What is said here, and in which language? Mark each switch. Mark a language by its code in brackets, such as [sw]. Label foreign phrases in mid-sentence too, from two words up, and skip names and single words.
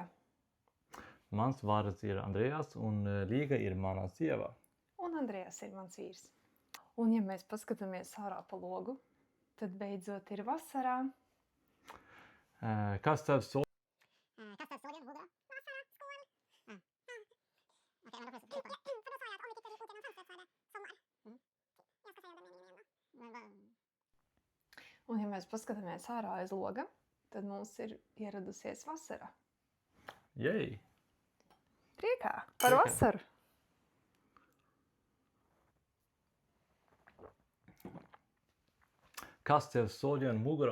[lv] Mans vārds ir Andrejas, un Līga ir mana sieva. Un Andrejas ir mans vīrs. Un ja mēs paskatāmies ārā pa logu, tad beidzot ir vasarā. Kas tev so... Kas tev šodien mugurā? Vasarā, skola. [sv] Okej, men då får jag för då sa jag att om vi tittar ut genom fönstret så är det sommar. Jag ska säga den meningen igen då. [lv] Un ja mēs paskatāmies ārā aiz loga, tad mums ir ieradusies vasara. Jej! Priekā par vasaru! Kas tev šodien mugurā?